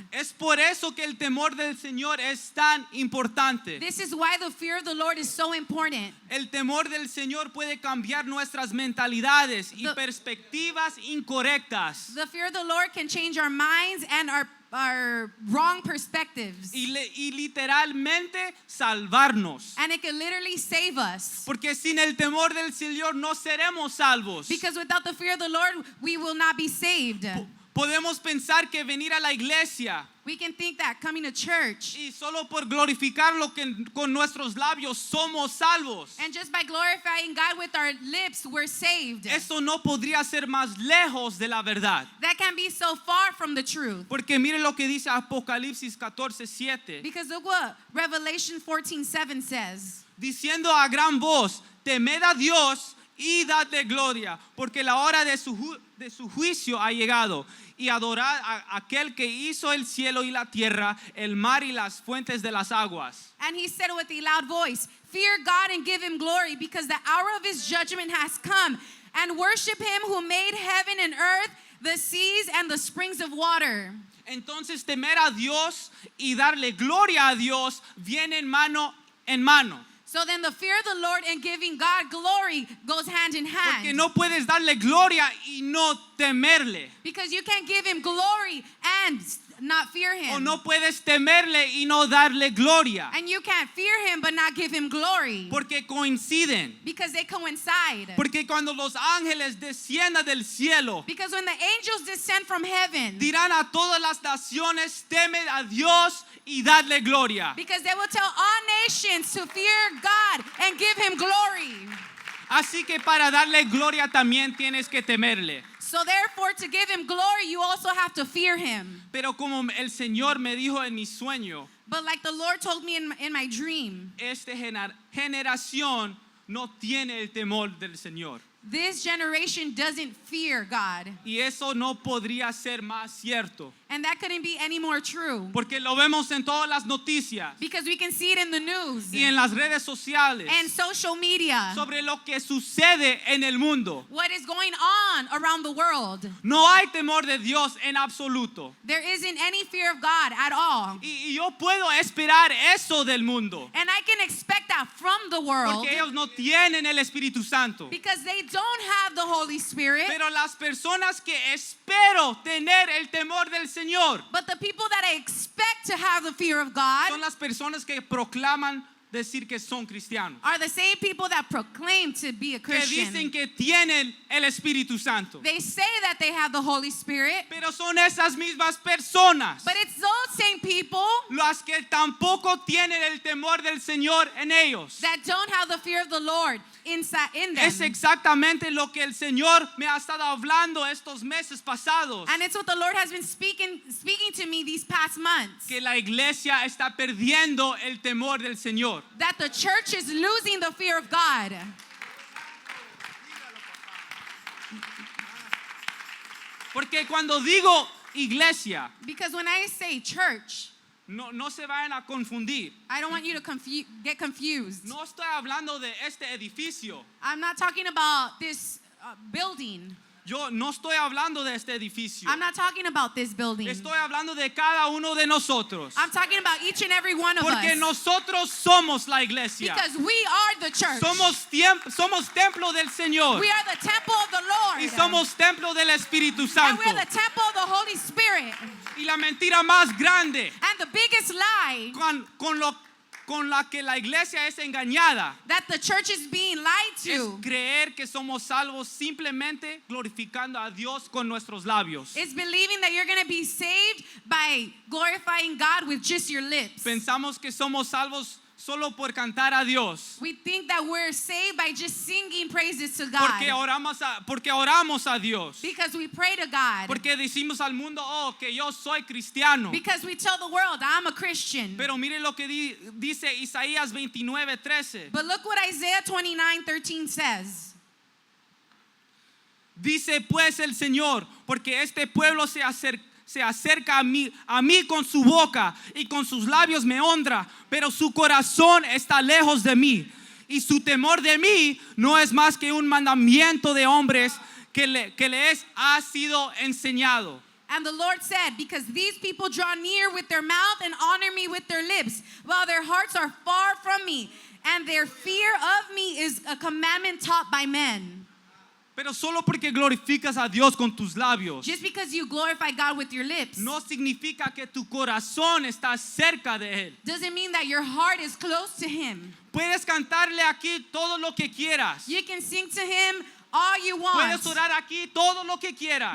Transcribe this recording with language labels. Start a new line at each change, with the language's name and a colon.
Spanish: Es por eso que el temor del Señor es tan importante.
English: This is why the fear of the Lord is so important.
Spanish: El temor del Señor puede cambiar nuestras mentalidades y
English: The-
Spanish: perspectivas incorrectas.
English: The fear of the Lord can change our minds and our wrong perspectives.
Spanish: Y literalmente salvarnos.
English: And it can literally save us.
Spanish: Porque sin el temor del Señor no seremos salvos.
English: Because without the fear of the Lord, we will not be saved.
Spanish: Podemos pensar que venir a la iglesia
English: We can think that coming to church
Spanish: y solo por glorificar lo que con nuestros labios somos salvos.
English: and just by glorifying God with our lips, we're saved.
Spanish: Eso no podría ser más lejos de la verdad.
English: That can be so far from the truth.
Spanish: Porque mire lo que dice Apocalipsis 14:7.
English: Because look what Revelation 14:7 says.
Spanish: Diciendo a gran voz, temed a Dios y dadle gloria, porque la hora de su juicio ha llegado. Y adorad a aquel que hizo el cielo y la tierra, el mar y las fuentes de las aguas.
English: And he said with a loud voice, fear God and give him glory, because the hour of his judgment has come. And worship him who made heaven and earth, the seas and the springs of water.
Spanish: Entonces temer a Dios y darle gloria a Dios viene mano en mano.
English: So then the fear of the Lord and giving God glory goes hand in hand.
Spanish: Porque no puedes darle gloria y no temerle.
English: Because you can't give him glory and not fear him.
Spanish: O no puedes temerle y no darle gloria.
English: And you can't fear him but not give him glory.
Spanish: Porque coinciden.
English: Because they coincide.
Spanish: Porque cuando los ángeles desciendan del cielo,
English: Because when the angels descend from heaven,
Spanish: dirán a todas las naciones, temed a Dios y dadle gloria.
English: because they will tell all nations to fear God and give him glory.
Spanish: Así que para darle gloria también tienes que temerle.
English: So therefore, to give him glory, you also have to fear him.
Spanish: Pero como el Señor me dijo en mi sueño,
English: But like the Lord told me in my dream,
Spanish: esta generación no tiene el temor del Señor.
English: this generation doesn't fear God.
Spanish: Y eso no podría ser más cierto.
English: And that couldn't be any more true.
Spanish: Porque lo vemos en todas las noticias
English: Because we can see it in the news
Spanish: y en las redes sociales
English: and social media.
Spanish: sobre lo que sucede en el mundo.
English: What is going on around the world.
Spanish: No hay temor de Dios en absoluto.
English: There isn't any fear of God at all.
Spanish: Y yo puedo esperar eso del mundo.
English: And I can expect that from the world
Spanish: Porque ellos no tienen el Espíritu Santo.
English: because they don't have the Holy Spirit.
Spanish: Pero las personas que espero tener el temor del Señor
English: But the people that I expect to have the fear of God
Spanish: son las personas que proclaman decir que son cristianos.
English: are the same people that proclaim to be a
Spanish: Que dicen
English: Christian.
Spanish: que tienen el Espíritu Santo.
English: They say that they have the Holy Spirit,
Spanish: Pero son esas mismas personas
English: but it's those same people
Spanish: las que tampoco tienen el temor del Señor en ellos.
English: that don't have the fear of the Lord inside in them.
Spanish: Es exactamente lo que el Señor me ha estado hablando estos meses pasados.
English: And it's what the Lord has been speaking to me these past months.
Spanish: Que la iglesia está perdiendo el temor del Señor.
English: That the church is losing the fear of God.
Spanish: Porque cuando digo iglesia,
English: Because when I say church,
Spanish: no se vayan a confundir.
English: I don't want you to get confused.
Spanish: No estoy hablando de este edificio.
English: I'm not talking about this building.
Spanish: Yo no estoy hablando de este edificio.
English: I'm not talking about this building.
Spanish: Estoy hablando de cada uno de nosotros.
English: I'm talking about each and every one of
Spanish: Porque
English: us.
Spanish: nosotros somos la iglesia.
English: Because we are the church.
Spanish: Somos templo del Señor.
English: We are the temple of the Lord.
Spanish: Y somos templo del Espíritu
English: And
Spanish: Santo.
English: we are the temple of the Holy Spirit.
Spanish: Y la mentira más grande
English: And the biggest lie
Spanish: con la que la iglesia es engañada
English: that the church is being lied
Spanish: es
English: to
Spanish: creer que somos salvos simplemente glorificando a Dios con nuestros labios.
English: is believing that you're going to be saved by glorifying God with just your lips.
Spanish: Pensamos que somos salvos solo por cantar a Dios.
English: We think that we're saved by just singing praises to God.
Spanish: Porque oramos a Dios.
English: Because we pray to God.
Spanish: Porque decimos al mundo, que yo soy cristiano.
English: Because we tell the world, I'm a Christian.
Spanish: Pero mire lo que dice Isaías 29:13.
English: But look what Isaiah 29:13 says.
Spanish: Dice pues el Señor, porque este pueblo se acerca a mí con su boca y con sus labios me honra, pero su corazón está lejos de mí. Y su temor de mí no es más que un mandamiento de hombres que les ha sido enseñado.
English: And the Lord said, because these people draw near with their mouth and honor me with their lips, while their hearts are far from me, and their fear of me is a commandment taught by men.
Spanish: Pero solo porque glorificas a Dios con tus labios,
English: Just because you glorify God with your lips
Spanish: no significa que tu corazón está cerca de Él.
English: doesn't mean that your heart is close to Him.
Spanish: Puedes cantarle aquí todo lo que quieras.
English: You can sing to Him all you want.
Spanish: Puedes orar aquí todo lo que quieras.